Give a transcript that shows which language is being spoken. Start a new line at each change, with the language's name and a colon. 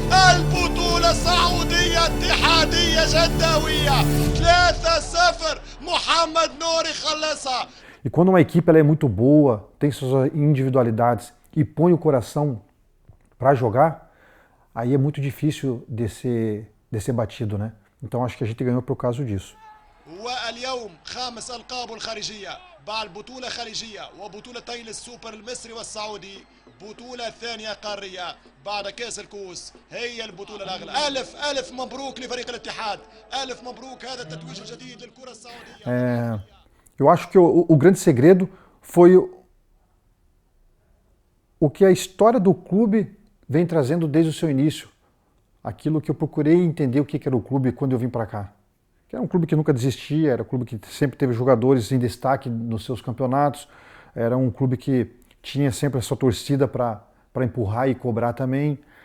Arabic: البطولة السعودية اتحادية جداوية 3-0 محمد نوري خلصها.
Portuguese: E quando uma equipe ela é muito boa, tem suas individualidades e põe o coração para jogar, aí é muito difícil de ser batido, né? Então acho que a gente ganhou por causa disso.
Arabic: واليوم خامس ألقابه الخارجية بعد بطولة خارجية وبطولتين للسوبر المصري والسعودي بطولة ثانية قارية بعد كأس الكؤوس هي البطولة الأغلى. ألف مبروك لفريق الاتحاد، ألف مبروك هذا التتويج الجديد للكرة السعودية.
Portuguese: Eu acho que o grande segredo foi o que a história do clube vem trazendo desde o seu início. Aquilo que eu procurei entender o que era o clube quando eu vim para cá. Que era um clube que nunca desistia, era um clube que sempre teve jogadores em destaque nos seus campeonatos, era um clube que tinha sempre a sua torcida para empurrar e cobrar também.